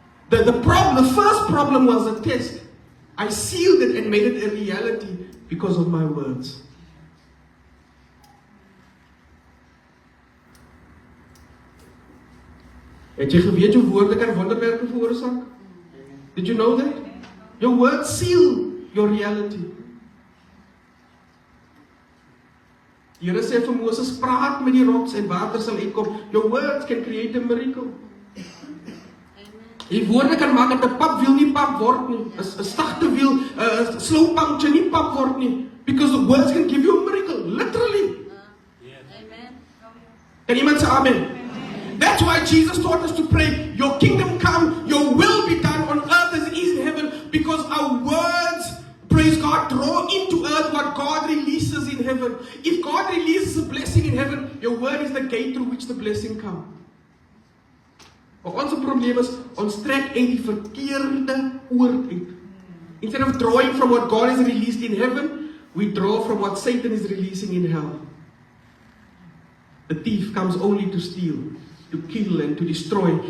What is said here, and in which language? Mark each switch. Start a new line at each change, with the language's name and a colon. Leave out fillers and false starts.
English: The first problem was a test. I sealed it and made it a reality because of my words.
Afrikaans: Het jy geweet jou woorde kan wonderwerke veroorsaak?
English: Did you know that? Your words seal your reality.
Afrikaans: Die Here sê vir Moses, praat met die rots en water sal uitkom.
English: Your words can create a miracle.
Afrikaans: Die woorde kan maak dat 'n papwiel nie pap word nie. 'n Stagte wiel, 'n slow puncture nie pap word nie.
English: Because the words can give you a miracle, literally. Amen. Can
Afrikaans: iemand sê
English: amen? That's why Jesus taught us to pray, your kingdom come, your will be done on earth as it is in heaven, because our words, praise God, draw into earth what God releases in heaven. If God releases a blessing in heaven, your word is the gate through which the blessing comes.
Afrikaans: Maar ons probleem is, ons trek uit die verkeerde oord uit.
English: Instead of drawing from what God has released in heaven, we draw from what Satan is releasing in hell. The thief comes only to steal, to kill and to destroy.